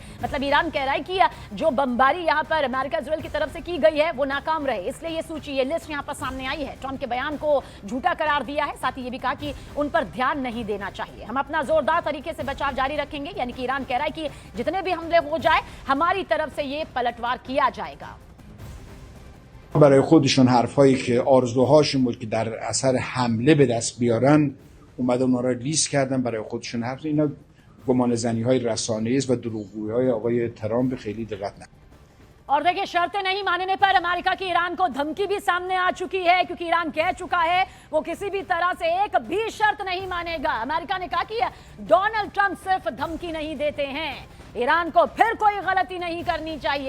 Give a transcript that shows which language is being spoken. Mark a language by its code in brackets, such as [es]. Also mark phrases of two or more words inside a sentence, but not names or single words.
[hi] मतलब ईरान कह रहा है कि जो बमबारी यहां पर अमेरिका इजरायल की तरफ से की गई है वो नाकाम रहे, इसलिए ये सूची, ये लिस्ट यहां पर सामने आई है। ट्रंप के बयान को झूठा करार दिया है। साथ ही ये भी कहा कि उन पर ध्यान नहीं देना चाहिए, हम अपना जोरदार तरीके से बचाव जारी रखेंगे। यानी कि ईरान कह रहा है कि जितने भी हमले हो जाए हमारी तरफ से ये पलटवार किया जाएगा। [fa] برای خودشون حرفایی که آرزوهاشون بود که در اثر حمله به دست بیارن اومدن اونا را لیست کردن برای خودشون. حرف اینا گمان زنی های رسانه‌ای است و دروغگویی های آقای ترامپ خیلی دقت نکنید. [hi] और देखिए, शर्तें नहीं मानने पर अमेरिका की ईरान को धमकी भी सामने आ चुकी है, क्योंकि ईरान कह चुका है वो किसी भी तरह से एक भी शर्त नहीं मानेगा। अमेरिका ने कहा कि डोनाल्ड ट्रंप सिर्फ धमकी नहीं देते हैं, ईरान को फिर कोई गलती नहीं करनी चाहिए।